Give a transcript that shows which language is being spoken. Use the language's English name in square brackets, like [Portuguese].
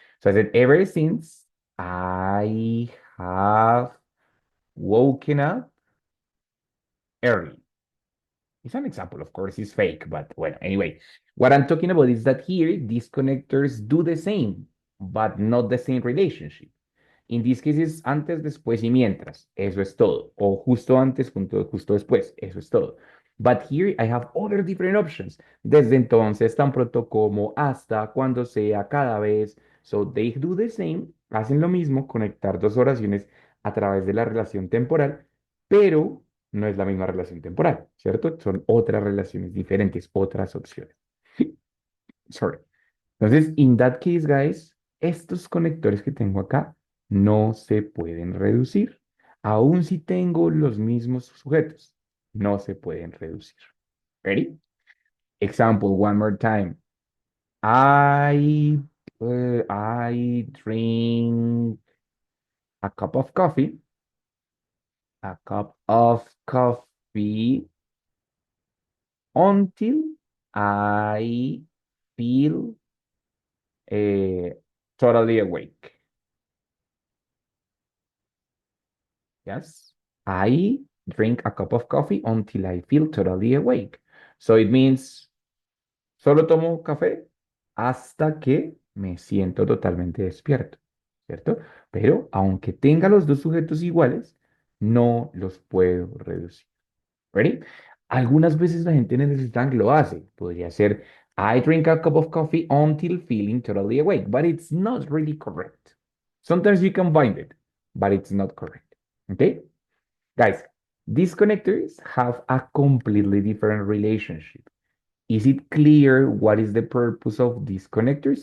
[English] So I said, ever since I have woken up early. It's an example, of course, it's fake, but well, anyway, what I'm talking about is that here these connectors do the same, but not the same relationship. In this case [Spanish] es antes, después y mientras. Eso es todo. O justo antes, justo después. Eso es todo. [English] But here I have other different options. [Spanish] Desde entonces, tan pronto como, hasta, cuando sea, cada vez. [English] So they do the same. [Spanish] Hacen lo mismo, conectar dos oraciones a través de la relación temporal, pero no es la misma relación temporal, ¿cierto? Son otras relaciones diferentes, otras opciones. Sorry. Entonces, [English] in that case, guys, [Spanish] estos conectores que tengo acá no se pueden reducir. Aún si tengo los mismos sujetos, no se pueden reducir. [English] Ready? Example, one more time. I, I drink a cup of coffee. A cup of coffee until I feel uh, totally awake. Yes, I drink a cup of coffee until I feel totally awake. So it means, [Spanish] solo tomo café hasta que me siento totalmente despierto, ¿cierto? Pero aunque tenga los dos sujetos iguales, no los puedo reducir. ¿Ready? Algunas veces la gente en el slang lo hace. Podría ser, [English] I drink a cup of coffee until feeling totally awake, but it's not really correct. Sometimes you can find it, but it's not correct. Okay? Guys, these connectors have a completely different relationship. Is it clear what is the purpose of these connectors?